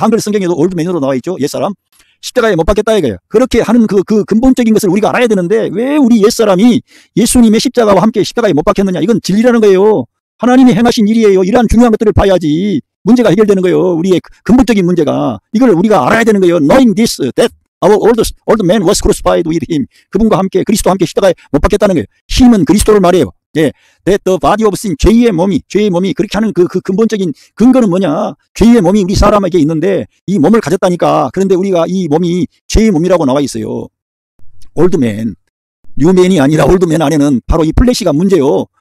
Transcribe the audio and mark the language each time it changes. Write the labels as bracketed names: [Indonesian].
[Korean] 한글 성경에도 올드맨으로 나와 있죠. 옛사람 십자가에 못 박혔다 이거예요. 그렇게 하는 그 근본적인 것을 우리가 알아야 되는데 왜 우리 옛사람이 예수님의 십자가와 함께 십자가에 못 박혔느냐. 이건 진리라는 거예요. 하나님이 행하신 일이에요. 이러한 중요한 것들을 봐야지 문제가 해결되는 거예요. 우리의 근본적인 문제가. 이걸 우리가 알아야 되는 거예요. [English] Knowing this, that our old man was crucified with him. [Korean] 그분과 함께 그리스도와 함께 십자가에 못 박혔다는 거예요. 힘은 그리스도를 말해요. 예, [English] that the body of sin, [Korean] 죄의 몸이 그렇게 하는 그 근본적인 근거는 뭐냐? 죄의 몸이 우리 사람에게 있는데 이 몸을 가졌다니까. 그런데 우리가 이 몸이 죄의 몸이라고 나와 있어요. 올드맨, 뉴맨이 아니라 올드맨 안에는 바로 이 플래시가 문제요.